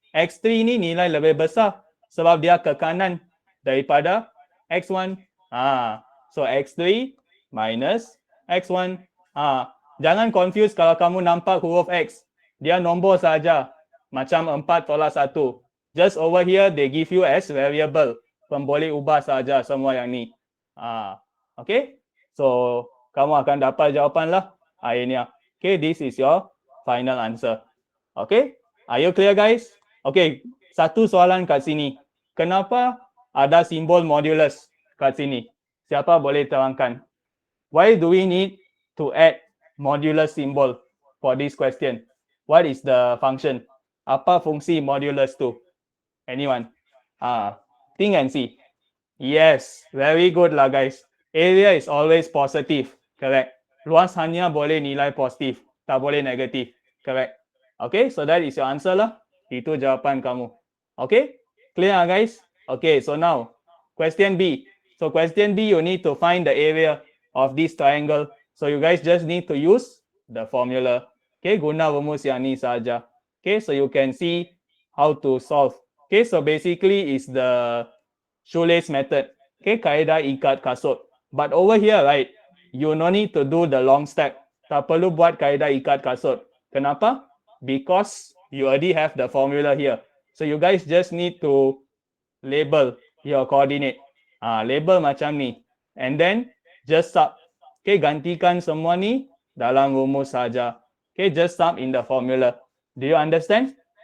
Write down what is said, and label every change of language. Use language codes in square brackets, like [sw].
[ms] X3 ni nilai lebih besar. Sebab dia ke kanan daripada X1. So X3 minus X1. Jangan confuse kalau kamu nampak huruf X. Dia nombor saja. Macam 4 tolak 1. [en] Just over here, they give you as variable. [ms] Boleh ubah saja semua yang ni. Okay? So, kamu akan dapat jawapan lah akhirnya. [en] Okay, this is your final answer. Okay? Are you clear guys? Okay, [ms] satu soalan kat sini. Kenapa ada simbol modulus kat sini? Siapa boleh terangkan? [en] Why do we need to add modulus symbol for this question? What is the function? [ms] Apa fungsi modulus tu? [en] Anyone? Think and see. Yes, very good lah guys. Area is always positive. Correct. [ms] Luas hanya boleh nilai positif. Tak boleh negatif. Correct. [en] Okay, so that is your answer lah. [ms] Itu jawapan kamu. [en] Okay? Clear guys? Okay, so now, question B. So question B, you need to find the area of this triangle. So you guys just need to use the formula. Okay, [ms] guna rumus yang ni saja. [en] Okay, so you can see how to solve. Okay, so basically is the shoelace method. Okay, [ms] kaedah ikat kasut. [en] But over here, right, you no need to do the long step. [ms] Tak perlu buat kaedah ikat kasut. Kenapa? [en] Because you already have the formula here. So you guys just need to label your coordinate. [ms] Label macam ni. [en] And then just sub. [ms] Okay, gantikan semua ni dalam rumus saja. [en] Okay, just sub in the formula. Do you understand?